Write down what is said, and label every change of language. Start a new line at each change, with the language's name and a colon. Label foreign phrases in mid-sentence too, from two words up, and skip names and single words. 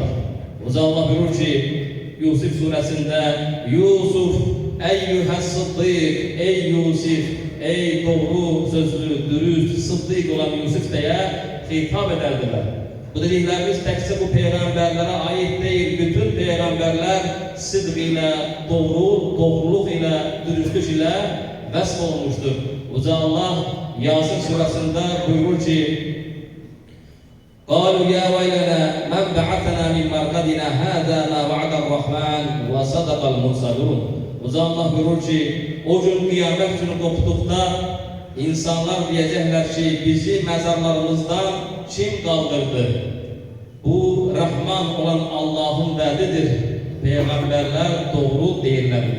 Turkish: Allah buyurur ki Yusuf suresinde Yusuf
Arabic: أيها الصديق
Turkish: ey Yusuf ey doğru sözlü, dürüst, sıddık olan Yusuf diye hitap ederdiler. Bu dediklerimiz tekse bu peygamberlere ait değil. Bütün peygamberler sıdq ile, doğruluk ile, dürüstlük ile vesf olmuştur. Uza Allah Yasin suresinde buyurur ki
Arabic: قالوا يا ويلنا من بعثنا من مرقدنا هذا ما وعد الرحمن وصدق المرسلون
Turkish: Allah buyurur ki o gün kıyamet günü koptukta insanlar diyecekler ki bizi mezarlarımızdan kim kaldırdı? Bu Rahman olan Allah'ın vaadidir. Peygamberler doğru değillermiş.